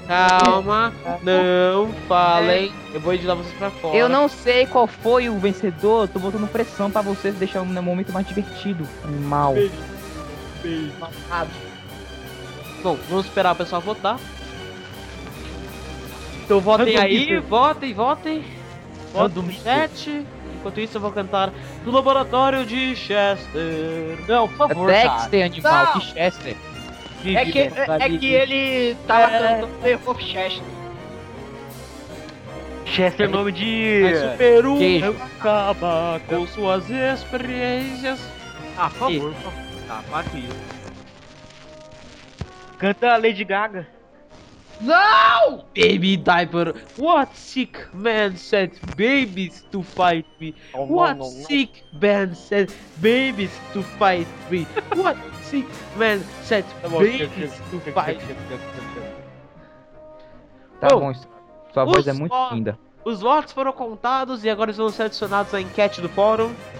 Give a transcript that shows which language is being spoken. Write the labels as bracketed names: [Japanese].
[Portuguese] Calma, não falem. Eu vou editar vocês pra fora. Eu não sei qual foi o vencedor. Tô botando pressão pra vocês deixar o meu momento mais divertido. Animal. Bom, vamos esperar o pessoal votar. Então votem aí, votem no chat. Enquanto isso eu vou cantar do Laboratório de Chester. Não, por favor, é Dexter, animal, que Chester. É que ele tava cantando The Wolf Chester. Chester é nome de... Mas o Peru queijo. Acaba com suas experiências. Ah, por favor, tá, partiu. Canta a Lady Gaga. Não! [English] Baby diaper, what sick man sent babies to fight me? What sick man sent babies to fight me? What sick man sent babies to fight me? [Portuguese] Tá bom, sua voz é muito linda. Os votos foram contados e agora eles vão ser adicionados à enquete do fórum.